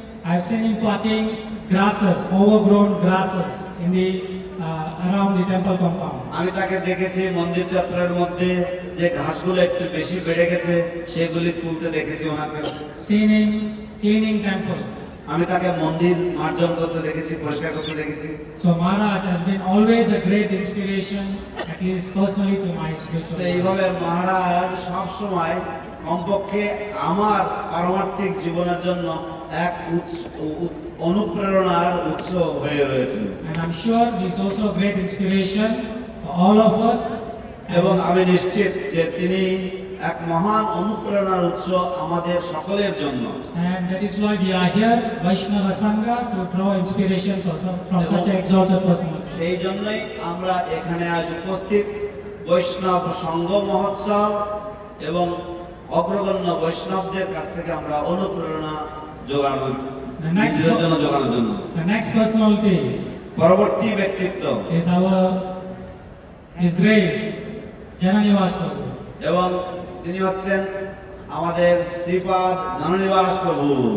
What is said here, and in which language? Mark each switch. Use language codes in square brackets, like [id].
[en] I've seen him plucking grasses, overgrown grasses in the around the temple compound. [bn] আমি তাকে দেখেছি মন্দির চত্বরের মধ্যে যে ঘাসগুলো একটু বেশি বেড়ে গেছে সেগুলি তুলতে দেখেছি ওনাকে। [en] Seen him cleaning temples. [bn] আমি তাকে মন্দির মার্জন করতে দেখেছি, পরিষ্কার করতে দেখেছি। [en] So Maharaj has been always a great inspiration, at least personally, to my spiritual [bn] তো [en] life. [bn] এইভাবে মহারাজ সবসময় কমপক্ষে আমার পারমার্থিক জীবনের জন্য এক অনুপ্রেরণার উৎস হয়ে রয়েছে। [en] And I'm sure he's also a great inspiration for all of us. [bn] এবং আমি নিশ্চিত যে তিনি এক মহান অনুপ্রেরণার উৎস আমাদের সকলের জন্য। [en] And that is why we are here, Vaishnava Sangha, to draw inspiration from such an exalted personality. [bn] সেই জন্যই আমরা এখানে আজ উপস্থিত, বৈষ্ণব সংঘ মহোৎসব এবং অগ্রগণ্য বৈষ্ণবদের কাছ থেকে আমরা অনুপ্রেরণা জোগানোর নিজেদের জন্য জোগানোর জন্য। [en] The next personality [bn] পরবর্তী ব্যক্তিত্ব [en] is His Grace, Jananivas Prabhu. [bn] এবং তিনি হচ্ছেন আমাদের শ্রীপাদ জননিবাস প্রভু।